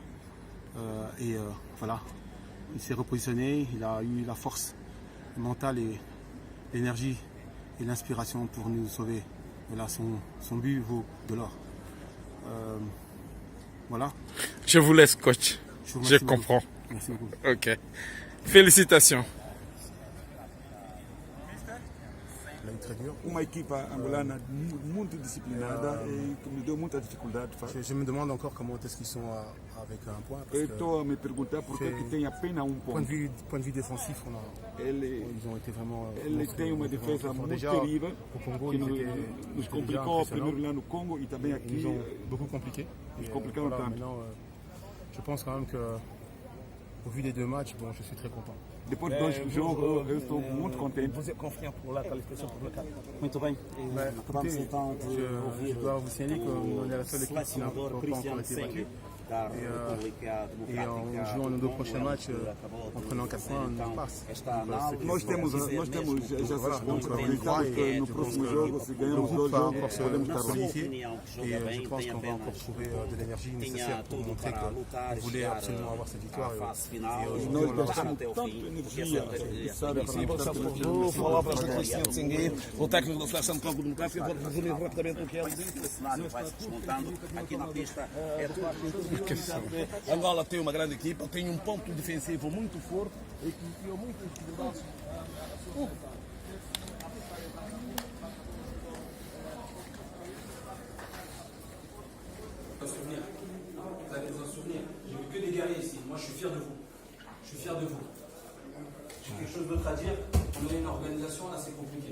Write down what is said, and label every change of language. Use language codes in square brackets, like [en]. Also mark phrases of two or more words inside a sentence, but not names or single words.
[fr] Voilà, il s'est repositionné, il a eu la force mentale et l'énergie et l'inspiration pour nous sauver. Et là, son but vaut de l'or. Voilà. Je vous laisse, coach. Je comprends. Merci beaucoup. Ok. Félicitations. [pt] Uma equipa angolana muito disciplinada e que me deu muita dificuldade. [fr] Je me demande encore comment est-ce qu'ils sont avec un point. [pt] Eu estou a me perguntar por que tem apenas [fr] Point [pt] ponto. [fr] de vue défensif, ils ont été vraiment. [pt] Ele tem uma defesa muito [fr] déjà, [pt] terrível [fr] au Congo, [pt] que [fr] ils [pt] nos [fr] étaient [pt] complicou [fr] déjà [pt] primeiro lá no Congo e também [fr] Ils [pt] aqui. [fr] nous ont beaucoup compliqué. [pt] Nos complicaram tanto. [fr] Maintenant, je pense quand même que, au vu des 2 matchs, bon, je suis très content. [pt] Depois de 2 jogos, eu estou muito contente. [fr] Vous êtes confiant pour la qualification pour le 4. [pt] Muito bem. [fr] Écoutez, je dois vous signaler qu'on est la seule équipe qui n'a pas encore été battue. Et en jouant nos 2 prochains matchs, en prenant 4 points, on passe. [pt] Nós temos já essas pontos acreditamos que no próximo jogo, se [fr] Le [pt] ganharmos [fr] groupe 2 va [pt] jogos, [fr] encore se [pt] podemos estar bem. [fr] solidifier et je pense qu'on va encore trouver de l'énergie nécessaire pour montrer qu'on voulait absolument avoir cette victoire. Et aujourd'hui, on l'a reçu. [pt] Tanta energia, sabe? Vou falar para o Cristiano Tsingue, o técnico da Seleção de Congo Democrático. Vou resumir rapidamente o que ele disse. Esse cenário vai se desmontando aqui na pista. Angola tem uma grande equipa, tem um ponto defensivo muito forte e que criou muitas dificuldades. [fr] Souvenir. Vous avez besoin de souvenirs. J'ai vu que des guerriers ici. Moi, je suis fier de vous. Je suis fier de vous. J'ai quelque chose d'autre à dire. On a une organisation assez compliquée.